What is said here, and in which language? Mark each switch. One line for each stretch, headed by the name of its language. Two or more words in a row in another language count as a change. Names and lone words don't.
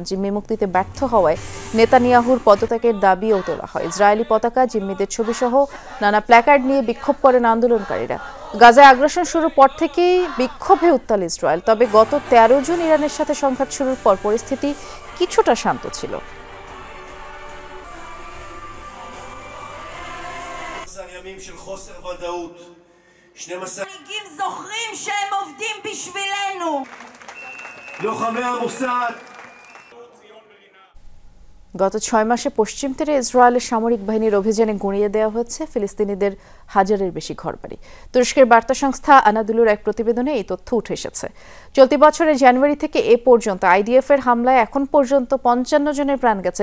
Bangla: জিম্মি মুক্তিতে ব্যর্থ হওয়ায় নেতানিয়াহুর পদত্যাগের দাবিও তোলা হয়। ইসরায়েলি পতাকা, জিম্মিদের ছবি সহ নানা প্ল্যাকার্ড নিয়ে বিক্ষোভ করেন আন্দোলনকারীরা। গাজায় আগ্রাসন শুরুর পর থেকেই বিক্ষোভে উত্তাল ইসরায়েল। তবে গত 13 জুন ইরানের সাথে সংঘাত শুরুর পর পরিস্থিতি কিছুটা শান্ত ছিল।
Hebrew: מנהיגים זוכרים שהם עובדים בשבילנו. לוחמי המוסד.
Bangla: গত 6 মাসে পশ্চিম তীরে ইসরায়েলের সামরিক বাহিনীর অভিযানে গুঁড়িয়ে দেওয়া হচ্ছে ফিলিস্তিনিদের হাজারের বেশি ঘরবাড়ি। তুরস্কের বার্তা সংস্থা আনাদুলুর এক প্রতিবেদনে এই তথ্য উঠে এসেছে। চলতি বছরের জানুয়ারি থেকে এ পর্যন্ত আইডিএফ এর হামলায় এখন পর্যন্ত 55 জনের প্রাণ গেছে।